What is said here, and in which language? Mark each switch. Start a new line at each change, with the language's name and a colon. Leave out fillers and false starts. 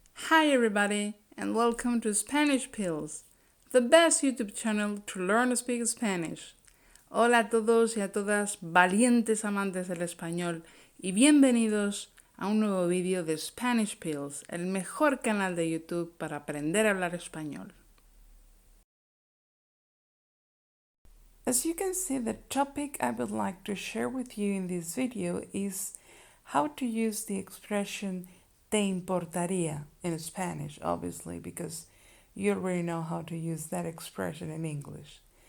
English: Hi everybody, and welcome to Spanish Pills, the best YouTube channel to learn to speak Spanish.
Spanish: Hola a todos y a todas, valientes amantes del español, y bienvenidos a un nuevo vídeo de Spanish Pills, el mejor canal de YouTube para aprender a hablar español.
English: As you can see, the topic I would like to share with you in this video is how to use the expression
Spanish: te importaría
English: in Spanish, obviously, because you already know how to use that expression in English.